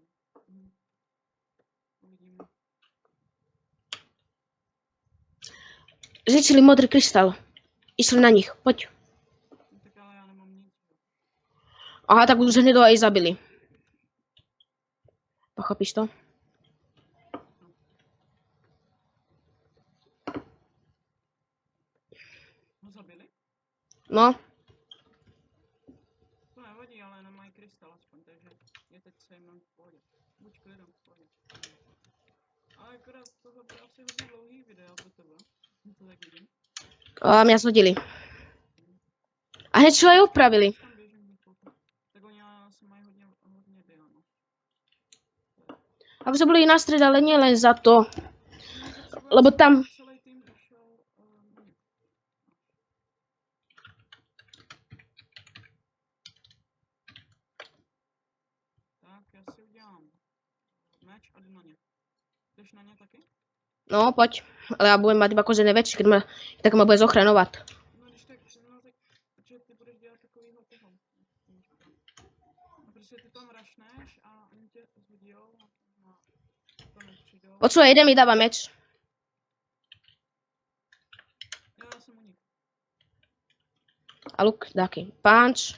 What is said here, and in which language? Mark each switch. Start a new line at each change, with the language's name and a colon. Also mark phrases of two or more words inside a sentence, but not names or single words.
Czech: Uvidíme. Zničili modrý krystal.
Slovak: Išli na nich, poď.
Czech: No, tak ale já nemám nic.
Slovak: Aha, tak už hneď aj zabili. Pochopíš to? Ho zabili? No,
Czech: To nevadí, ale nemají krystal aspoň, takže je teď se jim v pohodě. Buď klidem v pohodě. Ale akorát tohle bude asi hodně dlouhý video pro tebe. To tak vidím.
Slovak: a mňa zhodili. A hneď čo aj opravili.
Czech: Tam běžím do kouta. Tak oni ale asi mají hodně diano.
Slovak: Akože boli na stred, ale nie len za to. Lebo tam... Celý tým išel na ně.
Czech: Tak, já si udělám meč a jdu na ně. Jdeš na ně taky? No,
Slovak: poď. Ale ja budem mať iba kožené väčšie, keď ma... Tak ma bude zochraňovať.
Czech: No když tak, no tak, protože ty budeš dělat takovýho toho. No prostě ty tam rašneš a oni tě zhodijou a tam nepřijdou.
Slovak: Počúvaj, jeden mi dáva meč.
Czech: Já jsem u nich.
Slovak: A luk, dáky. Punch.